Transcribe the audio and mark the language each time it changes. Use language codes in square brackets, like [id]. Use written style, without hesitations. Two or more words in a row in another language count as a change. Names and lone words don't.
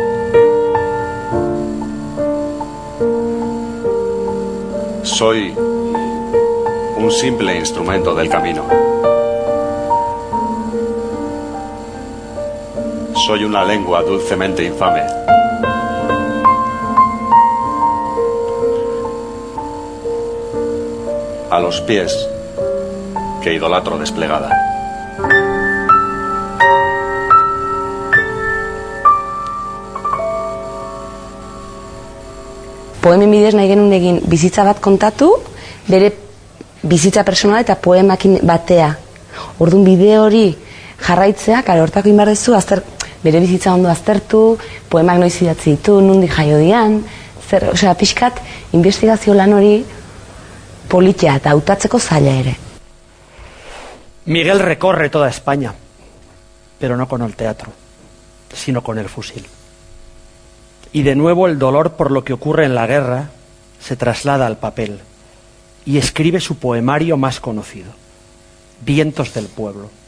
[es] Soy un simple instrumento del camino. Soy una lengua dulcemente infame. A los pies que idolatro desplegada. [eu] Poemen bidez nahi genuen egin bizitza bat kontatu, bere bizitza personala eta poemakin batea. Orduan bide hori jarraitzea, kare hortako inbarrezu, bere bizitza ondo aztertu, poemak noiz idatzi ditu, nondik jaio dian, pixkat, investigazio lan hori politia eta hautatzeko zaila ere. [es] Miguel recorre toda España, pero no con el teatro, sino con el fusil. Y de nuevo el dolor por lo que ocurre en la guerra se traslada al papel y escribe su poemario más conocido, Vientos del Pueblo.